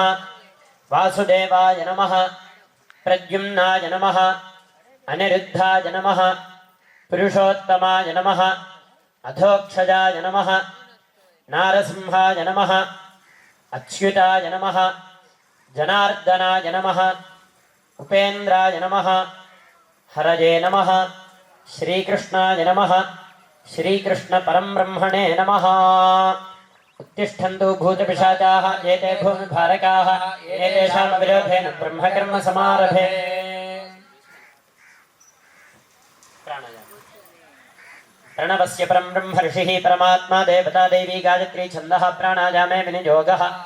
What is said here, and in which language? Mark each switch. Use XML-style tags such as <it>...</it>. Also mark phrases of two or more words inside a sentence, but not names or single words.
<sa>వాసుదేవాయ నమః ప్రద్యుమ్నాయ నమః అనిరుద్ధాయ నమః పురుషోత్తమాయ నమః అధోక్షజాయ నమః నారసింహాయ నమః అచ్యుతాయ నమః జనార్దనాయ నమః ఉపేంద్రాయ నమః హరయే నమః శ్రీకృష్ణాయ నమః శ్రీకృష్ణ పరంబ్రహ్మణే నమః. ఉత్తిష్టంతు భూతపిశాచాః ఏతే భూమిభారకాః ఏతేషాం విరోధేన బ్రహ్మకర్మ సమారభే. प्रणवस्य परं ब्रह्म ऋषिः परमात्मा देवता देवी गायत्री छन्दः प्राणायामे विनियोगः.</sa>